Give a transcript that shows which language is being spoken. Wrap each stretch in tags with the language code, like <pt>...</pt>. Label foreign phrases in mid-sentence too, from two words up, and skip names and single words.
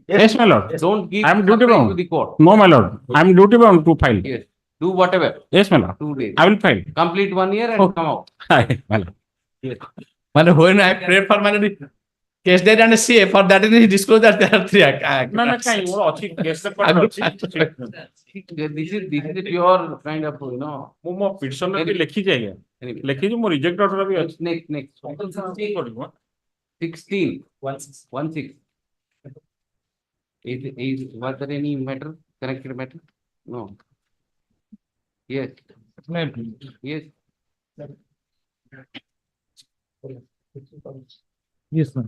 <en>Yes, my lord. Don't give I am duty surprise bound. to the court. No, my lord. I am duty bound to file. Yes, do whatever, Yes, my lord. 2 days. I will file. Complete 1 year and Oh. come out. Aye, my lord. When I prayed for my case date and CA, for that he disclosed that there are 3 No, no, kain,</en> <or>ମୋର ଅଛି,</or> <en>case record</en> <or>ଅଛି।</or> <en>This is a pure kind of, you know.</en> <or>ମୁଁ ମୋ petition ରେ ବି ଲେଖିଛି ଆଜ୍ଞା।</or> <en>Anyway,</en> <or>ଲେଖିଛି ମୋ</or> <en>reject order</en> <or>ବି ଅଛି।</or> <en>next. 16. 16. Was there any matter, connected matter? No. Yes. Yes. Yes, ma'am.</en>